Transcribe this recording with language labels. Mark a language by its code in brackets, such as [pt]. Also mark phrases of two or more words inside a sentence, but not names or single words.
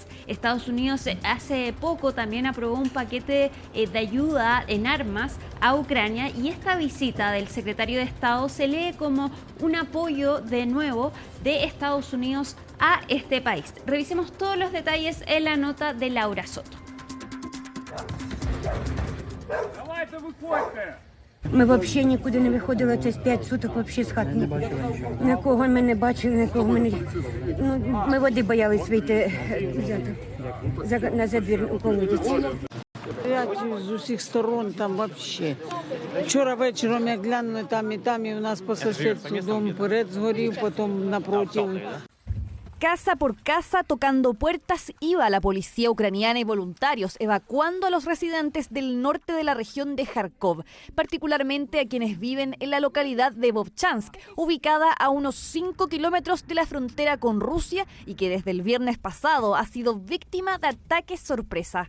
[es] Estados Unidos hace poco también aprobó un paquete de ayuda en armas a Ucrania, y esta visita del secretario de Estado se lee como un apoyo de nuevo de Estados Unidos a este país. Revisemos todos los detalles en la nota de Laura Soto. [uk] Ми взагалі нікуди не виходили, це 5 суток взагалі з хати. Нікого ми не бачили, нікого ми не... Ми води боялись вийти на забір у колодязь. З усіх сторон там взагалі. Вчора вечором я глянула там, і у нас по сусідству дом перед згорів, потім напротив. [es] Casa por casa, tocando puertas, iba la policía ucraniana y voluntarios evacuando a los residentes del norte de la región de Kharkov, particularmente a quienes viven en la localidad de Vovchansk, ubicada a unos 5 kilómetros de la frontera con Rusia y que desde el viernes pasado ha sido víctima de ataques sorpresa.